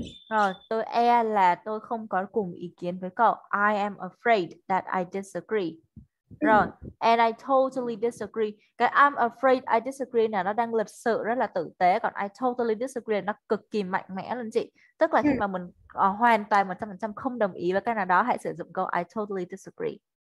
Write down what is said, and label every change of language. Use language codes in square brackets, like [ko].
[vi] Rồi, tôi e là tôi không có cùng ý kiến với cậu. [en] I am afraid that I disagree. Rồi, and I totally disagree. [vi] Cái [en] I'm afraid I disagree [vi] này nó đang lịch sự rất là tử tế, còn [en] I totally disagree [vi] nó cực kỳ mạnh mẽ luôn chị. Tức là khi mà mình hoàn toàn 100% không đồng ý với cái nào đó, hãy sử dụng câu [en] I totally disagree.